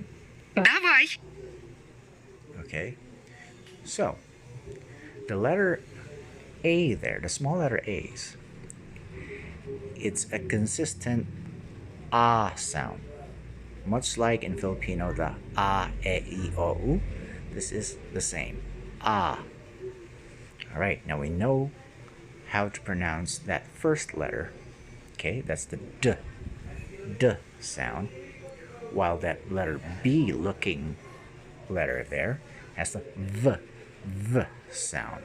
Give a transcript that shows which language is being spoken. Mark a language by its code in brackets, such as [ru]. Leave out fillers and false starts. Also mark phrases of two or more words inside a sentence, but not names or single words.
[en] Давай. Okay. So the letter A there, the small letter A's, it's a consistent ah sound. Much like in Filipino, the a, e, I, o, u, this is the same. Ah. All right, now we know how to pronounce that first letter. Okay, that's the d sound. While that letter B looking letter there has the v sound.